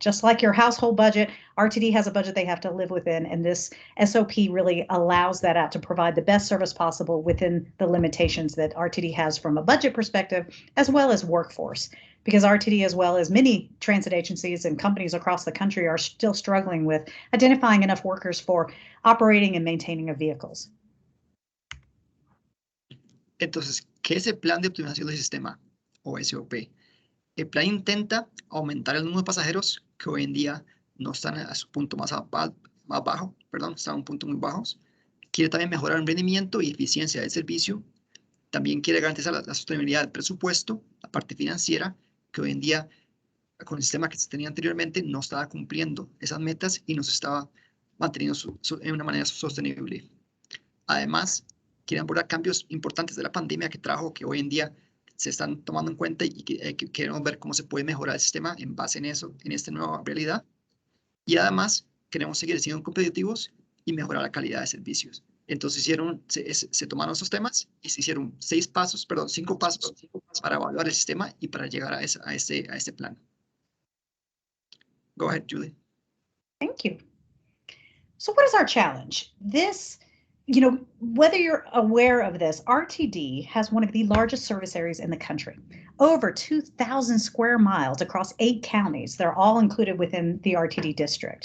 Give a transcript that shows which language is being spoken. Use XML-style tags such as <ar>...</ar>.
<en>Just like your household budget, RTD has a budget they have to live within, and this SOP really allows that out to provide the best service possible within the limitations that RTD has from a budget perspective, as well as workforce. Because RTD, as well as many transit agencies and companies across the country, are still struggling with identifying enough workers for operating and maintaining of vehicles.</en> <es>Entonces, ¿qué es el plan de optimización del sistema, o SOP? El plan intenta aumentar el número de pasajeros que hoy en día no están a su punto más bajo, están a un punto muy bajos. Quiere también mejorar el rendimiento y eficiencia del servicio. También quiere garantizar la sostenibilidad del presupuesto, la parte financiera, que hoy en día, con el sistema que se tenía anteriormente, no estaba cumpliendo esas metas y no se estaba manteniendo en una manera sostenible. Además, quieren abordar cambios importantes de la pandemia que trajo, que hoy en día se están tomando en cuenta y que queremos ver cómo se puede mejorar el sistema en base en eso, en esta nueva realidad. Y además, queremos seguir siendo competitivos y mejorar la calidad de servicios. Entonces se tomaron esos temas y se hicieron 5 pasos para evaluar el sistema y para llegar a este plan.</es> <en>Go ahead, Julie. Thank you. So what is our challenge? This, whether you're aware of this, RTD has one of the largest service areas in the country, over 2,000 square miles across 8 counties. They're all included within the RTD district.</en>